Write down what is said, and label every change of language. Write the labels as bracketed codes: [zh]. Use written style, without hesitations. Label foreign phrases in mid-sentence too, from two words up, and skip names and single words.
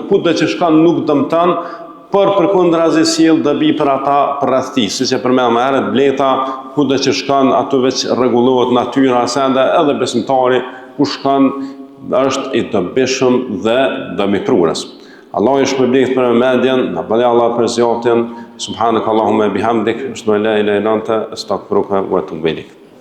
[sq] Kudo që shkon nuk dëmton, por përkundrazi sjell dobi për ata përreth tij. Siç e përmendëm më herët, bleta kudo që shkon aty veç rregullohet natyra asende, edhe besimtari ku shkon është i dobishëm dhe dobiprues. Allah i shpërblet për vëmendjen, na bëj Allah për zotën. [ar] سبحانك اللهم بحمدك أشهد أن لا إله إلا أنت أستغفرك وأتوب إليك.